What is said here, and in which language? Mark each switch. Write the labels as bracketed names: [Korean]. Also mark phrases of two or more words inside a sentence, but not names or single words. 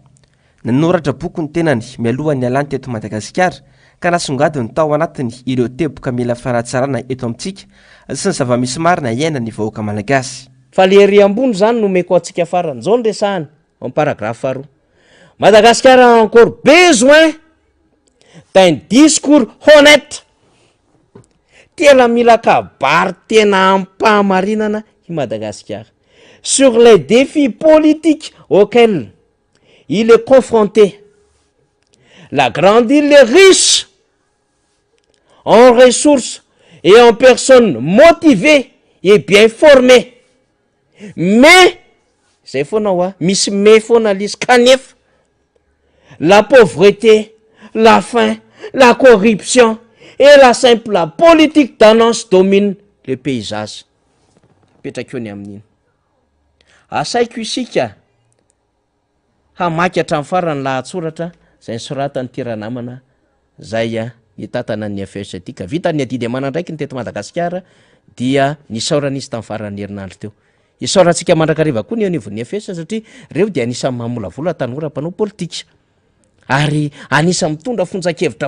[Malagasy] Nanoratra boky ny tenany mialoha ny alany teto Madagasikara ka nasongadiny tao anatiny ireo teboka mila faratsarana eto amintsika sy ny zava-misy marina iaina ny vahoaka malagasy. Fa le ery ambony zany no meko antsika farany zao ndresahany [French] en paragraphe [Malagasy] faharoa. [French] Madagascar a encore besoin d'un discours honnête. [Malagasy] Tena mila kabary tena ampahamarinana i Madagascar [French] sur les défis politiques auxquels il est confronté. La grande île est riche en ressources et en personnes motivées et bien formées. Mais, c'est faux, [Malagasy] misy me fona l'izy kanefa [French] la pauvreté, la faim, la corruption et la simple politique d'annonce domine le paysage. [Malagasy] Petraka ny amin'iny. Asaiko isika hamaky hatramin'ny farany lahatsoratra zay nysoratany tiranamana zay itatana ny FES tika vitany adidy amana ndraiky ny teto Madagasikara dia nisaoran'izy tamin'ny faran'ny herinandro teo isaorantsika mandrakariva koa ny anivon'ny FES satria reo dia anisany mamolavola tanora mpanao politika ary anisany mitondra fonjakevitra